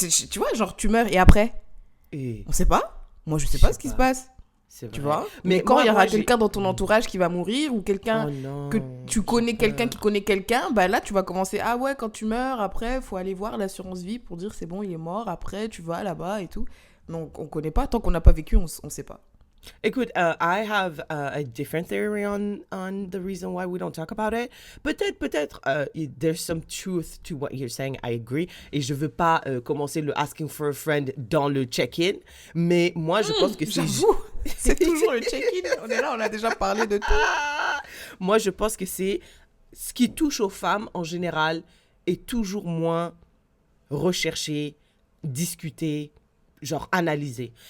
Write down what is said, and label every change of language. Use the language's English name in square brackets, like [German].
[French] Tu vois, genre, tu meurs et après? On sait pas. Moi, je sais pas ce qui se passe. Tu vois? Mais quand il y aura quelqu'un dans ton entourage qui va mourir ou quelqu'un que tu connais, quelqu'un qui connaît quelqu'un, là, tu vas commencer. Ah ouais, quand tu meurs, après, il faut aller voir l'assurance vie pour dire c'est bon, il est mort. Après, tu vas là-bas et tout. Donc, on connaît pas. Tant qu'on n'a pas vécu, on sait pas. Écoute, [English] I have a different theory on the reason why we don't talk about it. [French] Peut-être, [English] there's some truth to what you're saying. I agree. [French] Et je veux pas commencer le [English] asking for a friend [French] dans le check-in. Mais moi, je pense que c'est toujours le check-in. On est là, on a déjà parlé de tout. Moi, je pense que c'est ce qui touche aux femmes en général est toujours moins recherché, discuté, genre analysé.